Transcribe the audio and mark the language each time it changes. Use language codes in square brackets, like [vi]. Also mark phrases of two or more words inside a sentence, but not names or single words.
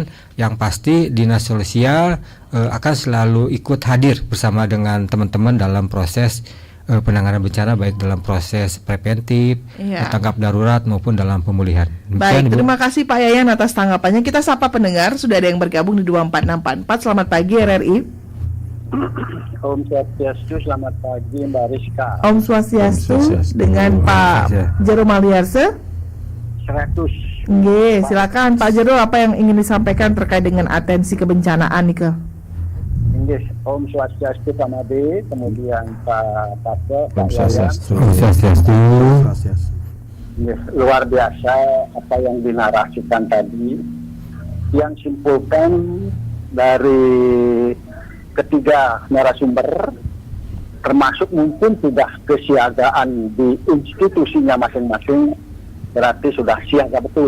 [id] Yang pasti dinas sosial akan selalu ikut hadir bersama dengan teman-teman dalam proses penanganan bencana, baik dalam proses preventif, tanggap darurat maupun dalam pemulihan. Baik, terima kasih Pak Yayan atas tanggapannya. Kita sapa pendengar, sudah ada yang bergabung di 24644. Selamat pagi RRI. [ban] Om Swastiastu, [id] selamat pagi Mbak Rizka. [ban] Om Swastiastu [id] dengan Pak Jero Maliarse. 100. Nggih, silakan Pak Jero, apa yang ingin disampaikan terkait dengan atensi kebencanaan nih? [ban] Om Swastiastu [id] Pak Made, kemudian Pak Pase, Pak Yayan. Luar biasa apa yang dinarasikan tadi. Yang simpulkan dari ketiga narasumber, termasuk mungkin sudah kesiagaan di institusinya masing-masing, berarti sudah siaga betul.